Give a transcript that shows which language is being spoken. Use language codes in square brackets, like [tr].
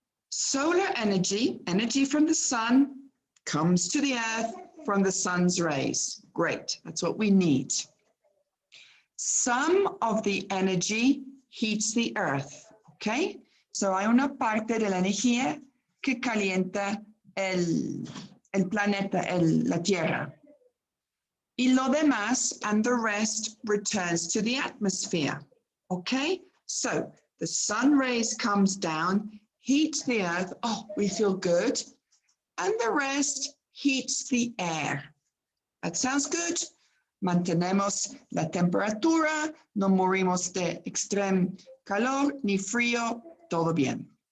[en] Solar energy, energy from the sun, comes to the earth from the sun's rays. Great, that's what we need. Some of the energy heats the earth, okay? [es] So hay una parte de la energía que calienta el planeta, la Tierra. Y lo demás, [en] and the rest, returns to the atmosphere, okay? So the sun rays comes down, heats the earth, oh, we feel good, and the rest heats the air. That sounds good. [es] Mantenemos la temperatura, no morimos de extremo calor ni frío, todo bien.